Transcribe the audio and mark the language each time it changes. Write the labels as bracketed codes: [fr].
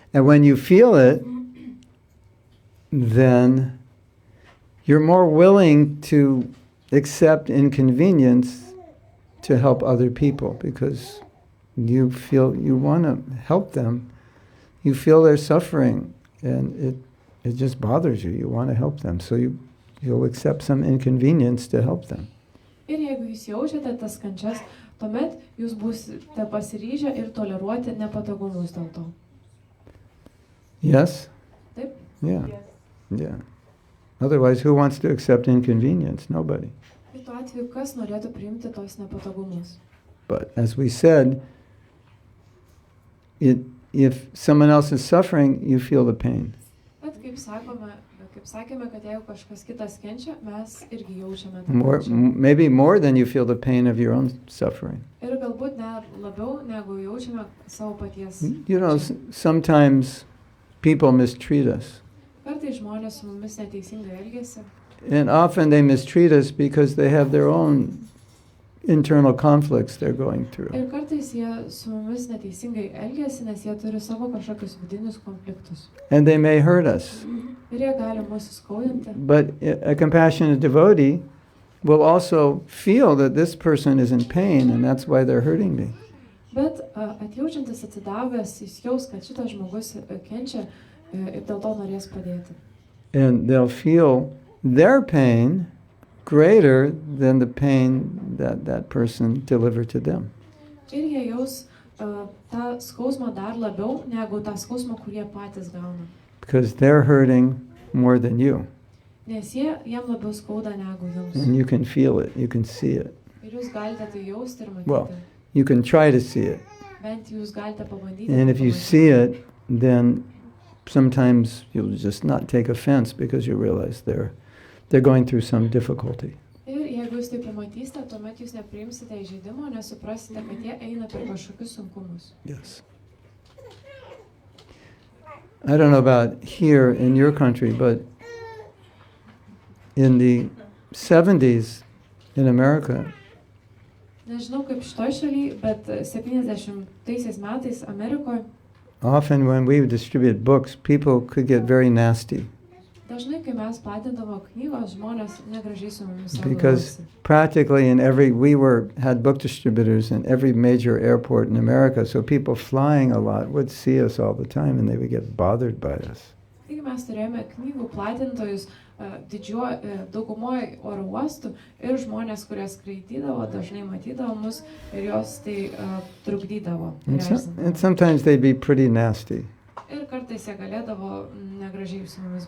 [en] And when you feel it, then you're more willing to accept inconvenience to help other people because you feel you want to help them. You feel they're suffering and it just bothers you. You want to help them. So you'll accept some inconvenience to help them. [lt] Ir jeigu jūs jaučiate tas kančias, tuomet jūs būsite pasiryžę ir toleruoti nepatogumus dėl to. [en] Yes? [lt] Taip? [en] Yeah. Yeah. Otherwise, who wants to accept inconvenience? Nobody. [lt] Ir tuo atveju, kas norėtų priimti tos nepatogumus? [en] But as we said, if someone else is suffering, you feel the pain. [lt] Bet kaip sakėme, kad jeigu kažkas kitas kenčia, mes irgi jaučiame tą kančią. [en] Maybe more than you feel the pain of your own suffering. [lt] Ir galbūt net labiau negu jaučiame savo paties. [en] You know, sometimes people mistreat us. [lt] Kartais žmonės su mumis neteisingai elgiasi. [en] And often they mistreat us because they have their own internal conflicts they're going through. [lt] Ir kartais jie su mumis neteisingai elgiasi, nes jie turi savo kažkokius vidinius konfliktus. [en] And they may hurt us. [lt] Ir jie gali mūsų skaudinti. [en] But a compassionate devotee will also feel that this person is in pain and that's why they're hurting me. [lt] Bet atjaučiantis atsidavęs, jis jaus, kad šitas žmogus kenčia ir dėl to norės padėti. [en] And they'll feel their pain greater than the pain that that person delivered to them. [lt] Ir jie jaus tą skausmą dar labiau negu tą skausmą, kurie patys gauna. [en] Because they're hurting more than you. [lt] Nes jiem labiau skauda negu jums. [en] And you can feel it, you can see it. [lt] Ir jūs galite tai jausti ir matyti. [en] Well, you can try to see it. [lt] Bent jūs galite pabandyti. [en] And if you see it, then sometimes you'll just not take offense because you realize they're going through some difficulty. [lt] Ir jeigu jūs tai pamatysite, tuomet jūs nepriimsite įžeidimo, nes suprasite, kad jie eina per kažkokius sunkumus. [en] Yes. I don't know about here in your country, but in the 70s in America, [lt] Nežinau kaip šitoj šaly, bet 70-aisiais metais Amerikoje [en] often when we distribute books, people could get very nasty. [lt] dažnai, kai mes platindavo knygos, žmonės negražiai su mumis [en] Because [lt] elgdavosi. [en] practically had book distributors in every major airport in America, so people flying a lot would see us all the time and they would get bothered by us. [lt] Taigi mes turėjome knygų platintojus daugumoje oro uostų ir žmonės, kurie skraidydavo, dažnai matydavo mus ir jos tai trukdydavo. [en] And sometimes they'd be pretty nasty. [lt] Ir kartais jie galėdavo negražiai su mumis